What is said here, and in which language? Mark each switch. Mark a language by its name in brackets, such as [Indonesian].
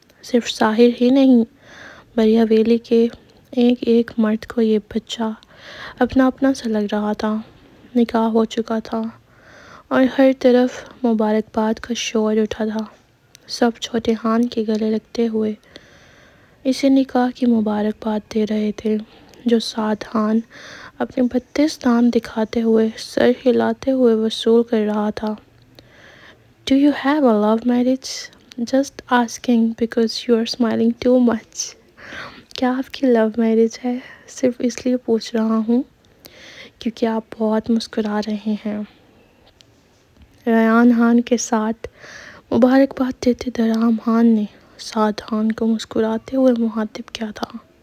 [Urdu] صرف ساحر ہی نہیں، بڑی حویلی کے ایک ایک مرد کو یہ بچہ اپنا اپنا سا لگ رہا تھا۔ نکاح ہو چکا تھا اور ہر طرف مبارکباد کا شور اٹھا تھا۔ سب چھوٹے خان کے گلے لگتے ہوئے اسے نکاح کی مبارکباد دے رہے تھے، جو سعد خان اپنے 32 دانت دکھاتے ہوئے سر ہلاتے ہوئے وصول کر رہا تھا۔ [English] "Do you have a love marriage?" "Just asking because you are smiling too much." [Urdu] کیا آپ کی لو میرج ہے؟ صرف اس لیے پوچھ رہا ہوں کیونکہ آپ بہت مسکرا رہے ہیں۔ ریان خان کے ساتھ مبارکباد دیتے درام خان نے سعد خان کو مسکراتے ہوئے مخاطب کیا تھا۔